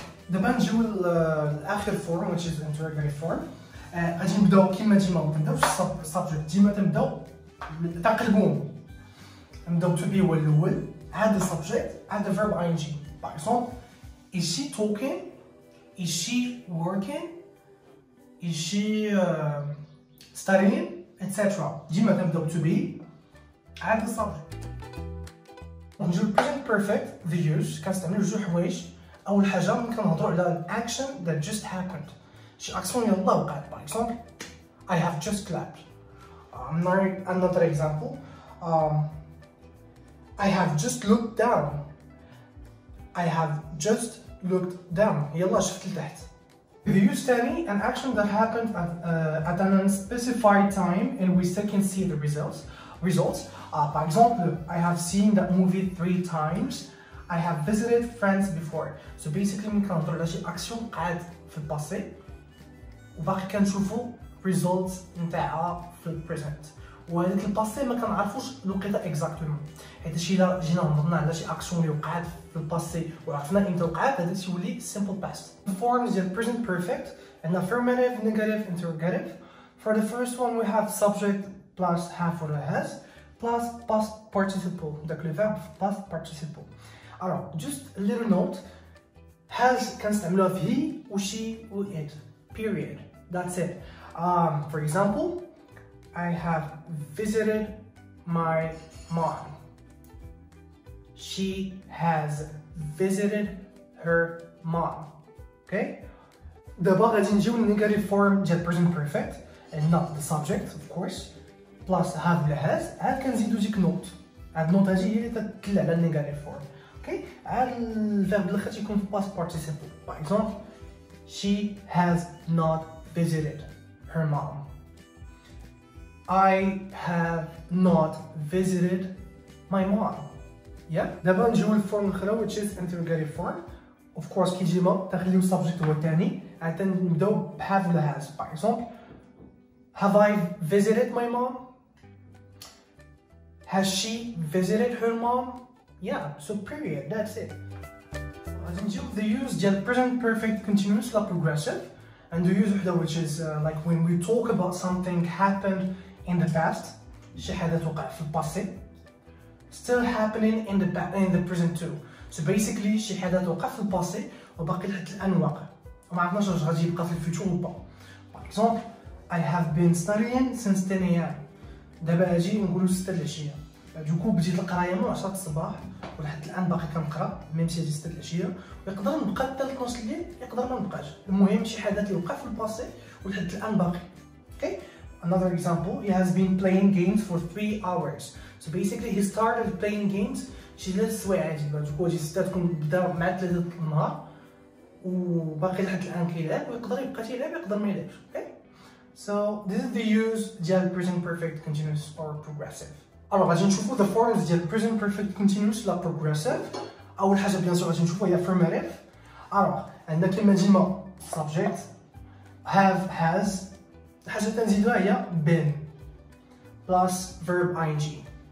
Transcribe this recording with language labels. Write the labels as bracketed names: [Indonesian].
[Arabic] دابا نجيو لاخر فورم [English] which is interrogative form. [Arabic] غادي نبداو كيما ديما ما كنبداوش السبجكت ديما تنبداو تنقلبوهم. نبداو to be هو الاول عاد subject عاد verb ing. [English] by example is she talking, is she working, is she studying etc. [Arabic] ديما كنبداو to be عاد subject. نجيو present perfect the use كنستعملو جوج حوايج. اول حاجه ملي كنهضروا على [English] an action that just happened [Arabic] شي اكسيون يلاه وقعت. [English] by example I have just clapped. another example I have just looked down. I have just looked down. [Arabic] يلا شفت لتحت. [English] the use تاني an action that happened at an unspecified time and we still can see the results. by example I have seen that movie 3 times. I have visited friends before. so basically [Arabic] ملي كنهضروا على شي اكسيون قعد في الباسي وباقي كنشوفوا results نتاعها في البريزنت وهذاك الباسي ما كنعرفوش الوقيته اكزاكتومون حيت شي الا جينا هضرنا على شي اكسيون اللي وقعت في الباسي وعرفنا امتى وقعت هذا تيولي simple past. [English] the forms ديال present perfect and affirmative, negative, interrogative. for the first one we have subject plus have or has plus past participle داك لو verb past participle. alors just a little note has كنستعملوها في he و she و it period. that's it. for example I have visited my mom. she has visited her mom. [Arabic] okay دابا غادي نجيو للنيجاتيف فورم ديال present perfect [English] and not the subject of course plus have [Arabic] ولا has عاد كنزيدو ديك نوت. هاد النوت هادي هي اللي تدل على النيجاتيف فورم. اوكي عاد الفيرب الاخر تيكون في past participle. [English] by example she has not visited her mom. I have not visited my mom. [Arabic] yeah دابا نجيو للفورم الاخرى [English] which is interrogative form. [Arabic] of course كي ديما تخليو subject هو الثاني عاد نبداو ب have ولا has. [English] by example have I visited my mom? has she visited her mom? yeah so period. that's it. [Arabic] غادي نجيو [English] the use ديال present perfect continuous لا progressive and the use وحده which is like when we talk about something happened in the past [Arabic] شي حدث وقع في الباسي [English] still happening in the present too. [Arabic] so basically شي حدث وقع في الباسي وباقي لحد الان واقع وما عرفناش واش غادي يبقى في الفيوتشر ولا. [English] by example I have been studying since 10 a.m. [Arabic] دابا اجي نقولوا 6 العشيه دوكو بديت القرايه من 10 الصباح ولحد الان باقي كنقرا ميم سي 6 العشيه ويقدر نبقى حتى 12 الليل يقدر ما نبقاش. المهم شي حدث اللي وقع في الباسي ولحد الان باقي. [English] okay another example he has been playing games for 3 hours. so basically he started playing games [Arabic] شي 3 سوايع عادي دوكو شي 6 تكون بدا مع 3 النهار وباقي لحد الان كيلعب ويقدر يبقى تيلعب يقدر ما يلعبش. [English] Okay so this is the use ديال present perfect continuous or progressive. [Arabic] الوغ غادي نشوفو the forms ديال present perfect continuous لا progressive. اول حاجه بيان سور غادي نشوفو هي affirmative. الوغ عندنا كلمه ديما subject have has. الحاجه اللي تنزيدوها هي been plus verb ing.